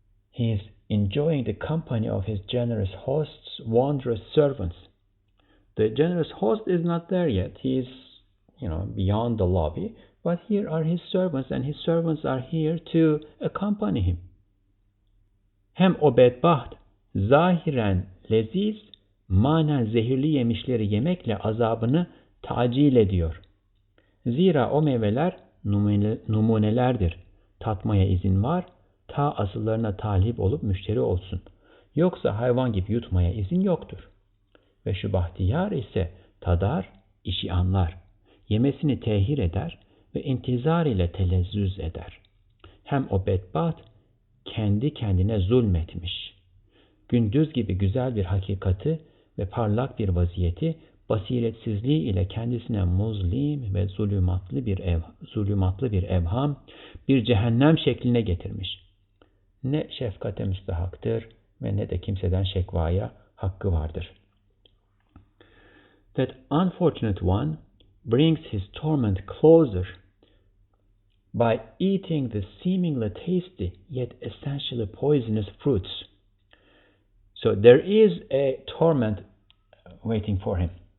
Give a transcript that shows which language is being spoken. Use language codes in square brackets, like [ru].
[en] He is enjoying the company of his generous host's wondrous servants. The generous host is not there yet. He is, beyond the lobby, but here are his servants, and his servants are here to accompany him. [tr] Hem o bedbaht zahiren leziz, manen zehirli yemişleri yemekle azabını tacil ediyor. Zira o meyveler numunelerdir. Tatmaya izin var, ta asıllarına talip olup müşteri olsun. Yoksa hayvan gibi yutmaya izin yoktur. Ve şu bahtiyar ise tadar, işi anlar. Yemesini tehir eder ve intizar ile telezzüz eder. Hem o bedbaht kendi kendine zulmetmiş. Gündüz gibi güzel bir hakikati ve parlak bir vaziyeti basiretsizliği ile kendisine muzlim ve zulümatlı bir evham, bir cehennem şekline getirmiş. Ne şefkate müstahaktır ve ne de kimseden şekvaya hakkı vardır. [en] That unfortunate one brings his torment closer by eating the seemingly tasty yet essentially poisonous fruits. So there is a torment waiting for him.